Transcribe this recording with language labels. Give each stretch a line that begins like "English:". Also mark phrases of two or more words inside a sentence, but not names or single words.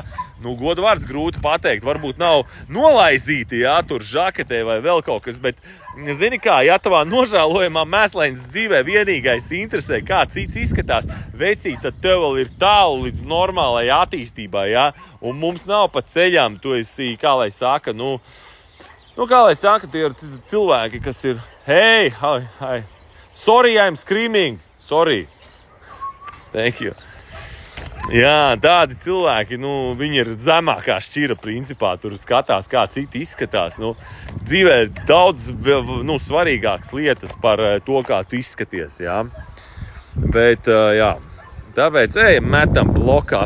Latvian: Godu vārds grūti pateikt, varbūt nav nolaizīti, jā, tur žaketē vai vēl kaut kas, bet, zini kā, ja tavā nožēlojamā mēslainas dzīvē vienīgais interesē, kā cits izskatās, vecīt, tad tev vēl ir tālu līdz normālai attīstībai, jā, un mums nav pa ceļām, tu esi, kā lai saka, tie ir cilvēki, kas ir,
English: hey, sorry, I'm screaming, sorry, thank you.
Latvian: Jā, tādi cilvēki, viņi ir zemākā šķira principā, tur skatās, kā citi izskatās. Dzīvē ir daudz svarīgākas lietas par to, kā tu izskaties, jā. Bet, jā, tāpēc metam blokā.